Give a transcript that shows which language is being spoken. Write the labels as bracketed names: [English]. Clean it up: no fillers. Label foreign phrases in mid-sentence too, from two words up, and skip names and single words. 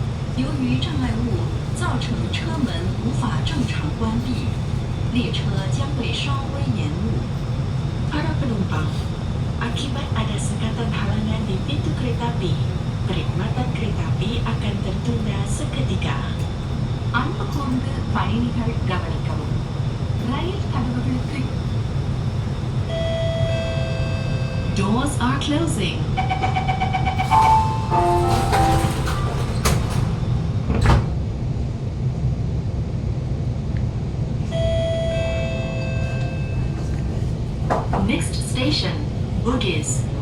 [Chinese] 由于障碍物造成车门无法正常关闭，列车将会稍微延误。 [Malay] Para penumpang, akibat ada sekatan halangan di pintu kereta api, perkhidmatan kereta api akan tertunda seketika. [Tamil] அன்பு கூர்ந்து பயணிகள் கவனிக்கவும். ரயில் கதவுகள் திறக்கும். [English] Doors are closing. Next station, Bugis.